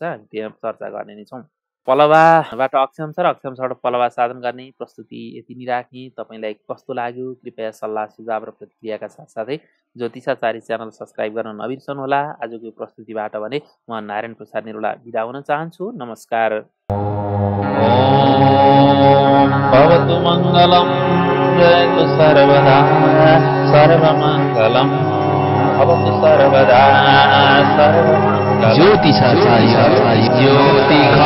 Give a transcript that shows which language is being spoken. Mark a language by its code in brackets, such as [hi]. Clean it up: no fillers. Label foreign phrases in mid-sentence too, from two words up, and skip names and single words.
[ne] हामी त्यहाँ चर्चा गर्ने नै छौँ। पलवाबाट अक्षांश र अक्षांशबाट पलवा साधन गर्ने प्रस्तुति यति नै राखेँ। तपाईँलाई कस्तो लाग्यो? कृपया सल्लाह सुझाव र प्रतिक्रियाका साथसाथै ज्योतिषाचार्य च्यानल सब्सक्राइब गर्न नबिर्सनुहोला। आजको प्रस्तुतिबाट भने म नारायण प्रसाद निरोला बिदा हुन चाहन्छु। नमस्कार। [sa] भवतु मङ्गलम् जयतु सर्वदा सर्वमङ्गलम् भवतु सर्वदा सर्वमङ्गलम्। [ne] ज्योतिषाचार्य ज्योति